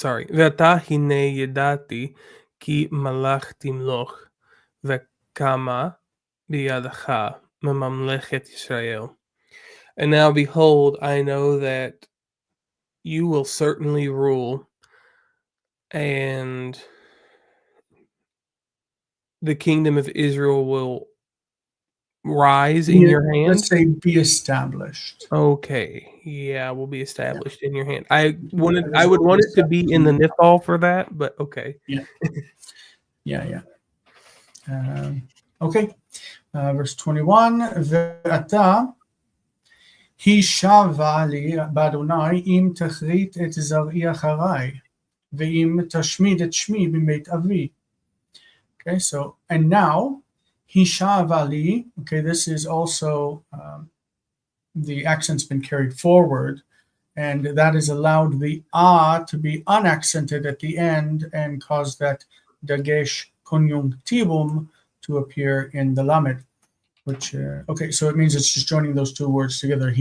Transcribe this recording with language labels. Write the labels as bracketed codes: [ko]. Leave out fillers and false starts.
[he] ואתה הנה ידעתי כי מלך תמלוך וקמה בידך מממלכת ישראל. [en] And now behold, I know that you will certainly rule, and the kingdom of Israel will rise in your hand. Let's say be established. Okay, yeah, will be established in your hand. I would want it to be in the nifal for that, but okay. Yeah. Okay, verse 21. [he] ואתה הישבע לי באדוני אם תכרית את זרעי אחריי ואם תשמיד את שמי מבית אבי. [en] Okay, so and now [he] הישבע לי. [en] Okay, this is also the accent's been carried forward, and that has allowed the to be unaccented at the end and caused that dagesh conjunctivum to appear in the lamed, which okay, so it means it's just joining those two words together.